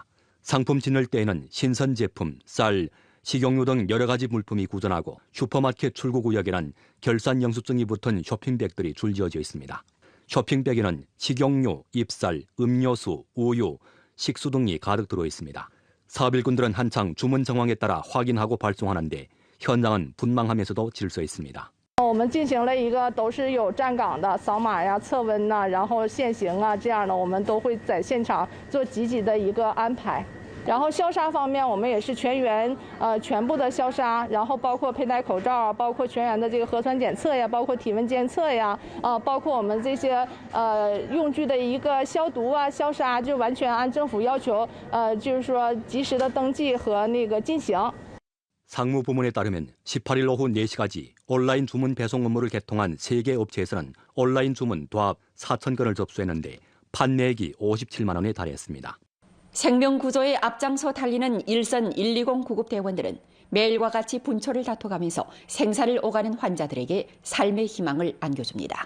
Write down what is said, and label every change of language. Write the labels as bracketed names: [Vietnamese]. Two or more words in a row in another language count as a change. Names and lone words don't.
[Korean] 상품 진열 때에는 신선 제품, 쌀, 식용유 등 여러 가지 물품이 구전하고 슈퍼마켓 출구구역에는 결산 영수증이 붙은 쇼핑백들이 줄지어져 있습니다. 쇼핑백에는 식용유, 잎쌀, 음료수, 우유, 식수 등이 가득 들어 있습니다. 사업일꾼들은 한창 주문 정황에 따라 확인하고 발송하는데 현장은 분망하면서도 질서 있습니다. [Chinese] 我们进行了一个都是有站岗的扫码呀、测温呐，然后限行啊，这样的我们都会在现场做积极的一个安排。然后消杀方面，我们也是全员全部的消杀，然后包括佩戴口罩啊，包括全员的这个核酸检测呀，包括体温监测呀，包括我们这些用具的一个消毒啊、消杀，就完全按政府要求，就是说及时的登记和那个进行。 [Korean] 상무부문에 따르면 18일 오후 4시까지 온라인 주문 배송 업무를 개통한 3개 업체에서는 온라인 주문 도합 4,000건을 접수했는데 판매액이 57만 원에 달했습니다. 생명구조의 앞장서 달리는 일선 120 구급대원들은 매일과 같이 분초를 다퉈가면서 생사를 오가는 환자들에게 삶의 희망을 안겨줍니다.